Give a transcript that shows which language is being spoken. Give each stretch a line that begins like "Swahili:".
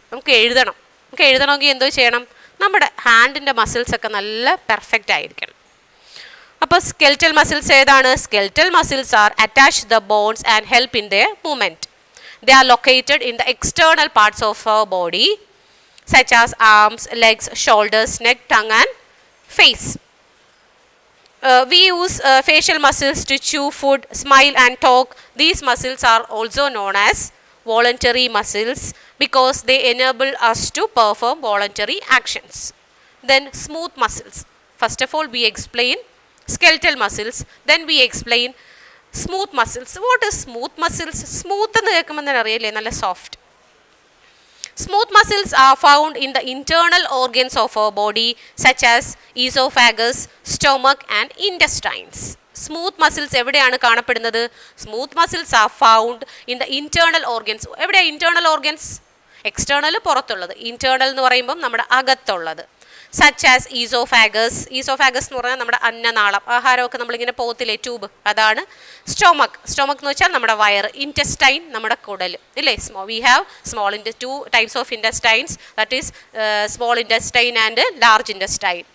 Malayalam: നമുക്ക് എഴുതണമെങ്കിൽ എന്തോ ചെയ്യണം? നമ്മുടെ ഹാൻഡിൻ്റെ മസിൽസൊക്കെ നല്ല പെർഫെക്റ്റ് ആയിരിക്കണം. അപ്പോൾ സ്കെൽറ്റൽ മസിൽസ് ഏതാണ്?
English: Skeletal muscles are attach the bones and help in their movement. They are located in the external parts of our body such as arms, legs, shoulders, neck, tongue and face. We use facial muscles to chew food, smile and talk. These muscles are also known as voluntary muscles because they enable us to perform voluntary actions. Then smooth muscles. First of all, we explain skeletal muscles, then we explain smooth muscles. What is smooth muscles?
Malayalam: Smooth എന്ന് കേൾക്കുമ്പോൾ തന്നെ അറിയില്ലേ, നല്ല soft.
English: Smooth muscles are found in the internal organs of our body such as esophagus, stomach and intestines.
Malayalam: Smooth muscles എവിടെയാണ് കാണപ്പെടുന്നത്?
English: Smooth muscles are found in the internal organs.
Malayalam: എവിടെയാണ് internal organs? External പുറത്തുള്ളത്, internal എന്ന് പറയുമ്പം നമ്മുടെ അകത്തുള്ളത്.
English: Such as oesophagus.
Malayalam: Oesophagus എന്ന് പറഞ്ഞാൽ നമ്മുടെ അന്നനാളം, ആഹാരമൊക്കെ നമ്മളിങ്ങനെ പോകത്തില്ലേ, ട്യൂബ്, അതാണ് സ്റ്റൊമക്ക്. സ്റ്റൊമക്ക് എന്ന് വെച്ചാൽ നമ്മുടെ വയറ്. ഇൻറ്റസ്റ്റൈൻ നമ്മുടെ കുടൽ ഇല്ലേ.
English: We have two types of intestines, that is small intestine and large intestine.